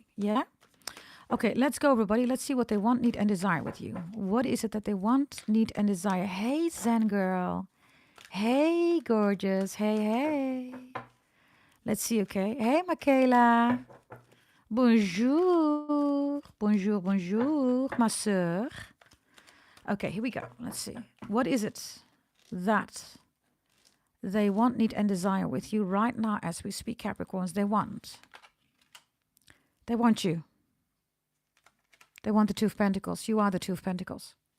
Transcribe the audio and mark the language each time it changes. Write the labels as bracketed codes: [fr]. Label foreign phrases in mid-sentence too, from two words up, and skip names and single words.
[en] Yeah? Okay, let's go, everybody. Let's see what they want, need, and desire with you. What is it that they want, need, and desire? Hey, Zen girl. Hey, gorgeous. Hey, hey. Let's see, okay? Hey, Michaela. [fr] Bonjour. Bonjour, bonjour, ma sœur. [en] Okay, here we go. Let's see. What is it that they want, need, and desire with you right now as we speak, Capricorns? They want. They want you. They want the Two of Pentacles. You are the Two of Pentacles.